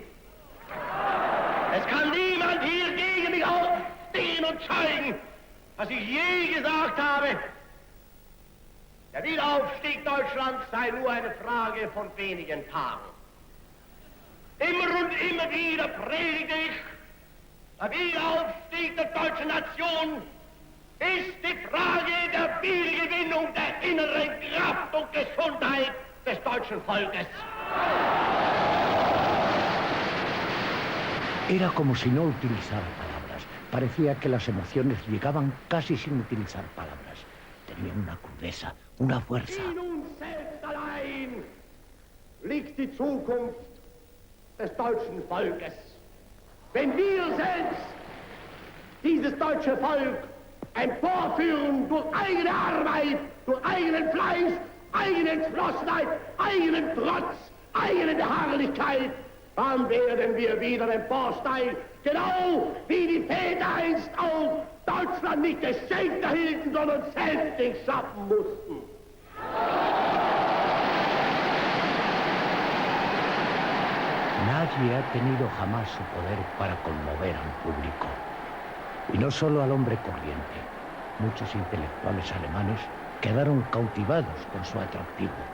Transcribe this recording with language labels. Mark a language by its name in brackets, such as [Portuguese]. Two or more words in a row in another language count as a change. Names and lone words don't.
[German] Es kann niemand hier gegen mich aufstehen und zeugen, dass ich je gesagt habe, der Wiederaufstieg Deutschlands sei nur eine Frage von wenigen Tagen. Immer und immer wieder predigte ich, der Wiederaufstieg der deutschen Nation ist die Frage der Wiedergewinnung der inneren Kraft und Gesundheit des deutschen Volkes. [Spanish] Era como si no utilizara palabras. Parecía que las emociones llegaban casi sin utilizar palabras. Tenía una crudeza, una fuerza. [German] In uns selbst allein liegt die Zukunft des deutschen Volkes. Wenn wir selbst dieses deutsche Volk emporführen durch eigene Arbeit, durch eigenen Fleiß, eigene Entschlossenheit, eigenen Trotz, eigene Beharrlichkeit, dann werden wir wieder emporsteigen, genau wie die Väter einst auch Deutschland nicht geschenkt erhielten, sondern selbst schaffen mussten. [Spanish] Nadie ha tenido jamás su poder para conmover a un público. Y no solo al hombre corriente. Muchos intelectuales alemanes quedaron cautivados con su atractivo.